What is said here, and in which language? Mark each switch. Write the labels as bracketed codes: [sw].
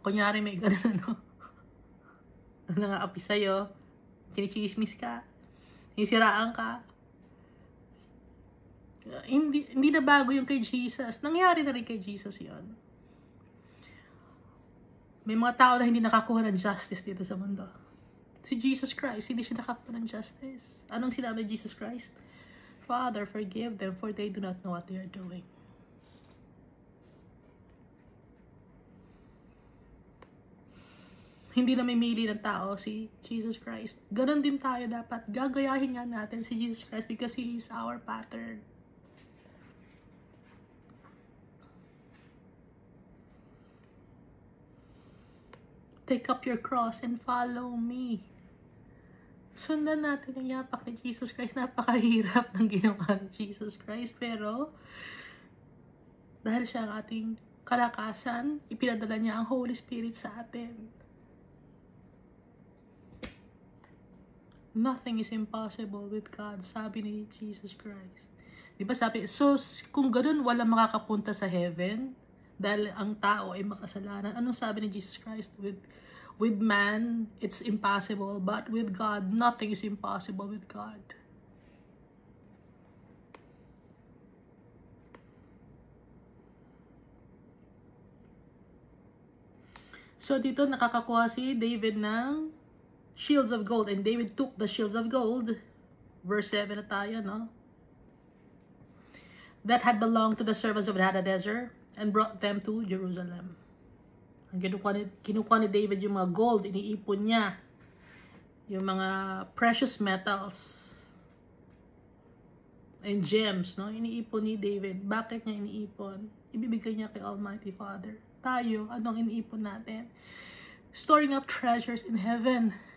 [tl] Kunyari may ganun, ano? Nangaapi sa'yo, chinichismis ka, hinisiraan ka. Hindi na bago yung kay Jesus. Nangyari na rin kay Jesus yon. May mga tao na hindi nakakuha ng justice dito sa mundo. Si Jesus Christ, hindi siya nakakuha ng justice. Anong sinabi ni Jesus Christ? [en] Father, forgive them, for they do not know what they are doing. [tl] Hindi na mamili ng tao si Jesus Christ. Ganon din tayo dapat. Gagayahin nga natin si Jesus Christ [en] because He is our pattern. Take up your cross and follow me. [tl] Sundan natin ang yapak ni Jesus Christ. Napakahirap ng ginawa ni Jesus Christ. Pero, dahil siya ang ating kalakasan, ipinadala niya ang Holy Spirit sa atin. [en] Nothing is impossible with God, [tl] sabi ni [en] Jesus Christ. [tl] Di ba sabi, so kung ganun wala makakapunta sa heaven, dahil ang tao ay makasalanan, anong sabi ni Jesus Christ? [en] With man, it's impossible, but with God, nothing is impossible with God. So [tl] dito nakakakuha si David ng [en] shields of gold, and David took the shields of gold, verse 7 [tl] na tayo, no? [en] That had belonged to the servants of Hadadezer, and brought them to Jerusalem. [tl] Ang kinukuha ni David yung mga gold, iniipon niya. Yung mga [en] precious metals and gems, no? [tl] Iniipon ni David. Bakit niya iniipon? Ibibigay niya kay Almighty Father. Tayo, anong iniipon natin? [en] Storing up treasures in heaven.